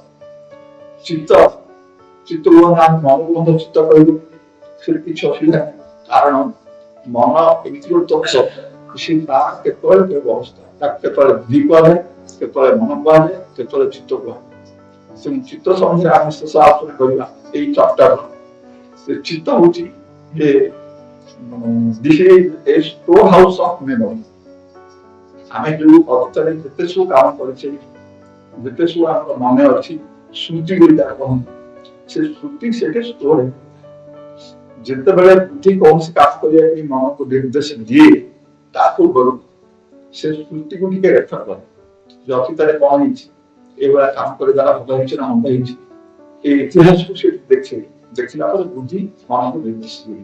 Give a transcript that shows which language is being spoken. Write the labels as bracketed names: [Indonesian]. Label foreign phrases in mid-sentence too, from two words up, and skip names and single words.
[Odia] ଚିତ୍ତକୁ ମନକୁ ମଧ୍ୟ ଚିତ୍ତ କହିବୁ, ସେଠି କିଛି ଅସୁବିଧା ନାହିଁ। କାରଣ ମନ ଏମିତି ଗୋଟେ ତତ୍ତ୍ୱ, ସେ ତାର କେତେବେଳେ କେବେ ଅବସ୍ଥା, ତାକୁ କେତେବେଳେ ବୁଦ୍ଧି କୁହାଯାଏ, କେତେବେଳେ ମନ କୁହାଯାଏ, କେତେବେଳେ ଚିତ୍ତ କୁହାଯାଏ। ଚିତ୍ତ ସମ୍ବନ୍ଧରେ ଆମେ ଶେଷ ଆଲୋଚନା କରିବା ଏଇ ଚାପ୍ଟର। ଚିତ୍ତ ହଉଛି ଯେ [English] this is a storehouse of memory। [Odia] ଆମେ ଯୋଉ ଅତୀତରେ ଯେତେ ସବୁ କାମ କରିଛେ, ଯେତେ ସବୁ ଆମର ମନେ ଅଛି, ସ୍ମୃତି ଗୁଡ଼ିକ କହନ୍ତି, ସେ ସ୍ମୃତି ସେଠି ଷ୍ଟୋର ହେଇଥାଏ। ଯେତେବେଳେ ବୁଦ୍ଧି କୌଣସି କାମ କରିବା ପାଇଁ ମନକୁ ନିର୍ଦ୍ଦେଶ ଦିଏ, ତା ପୂର୍ବରୁ ସେ ସ୍ମୃତିକୁ ଟିକେ ରେଫର କରେ ଯେ ଅତୀତରେ କଣ ହେଇଛି, ଏଇଭଳିଆ କାମ କରିବା ଭଲ ହେଇଛି ନା ମନ୍ଦ ହେଇଛି, ଏଇ ଇତିହାସକୁ ସେ ଦେଖିଲା ପରେ ବୁଦ୍ଧି ମନକୁ ନିର୍ଦ୍ଦେଶ ଦିଏ।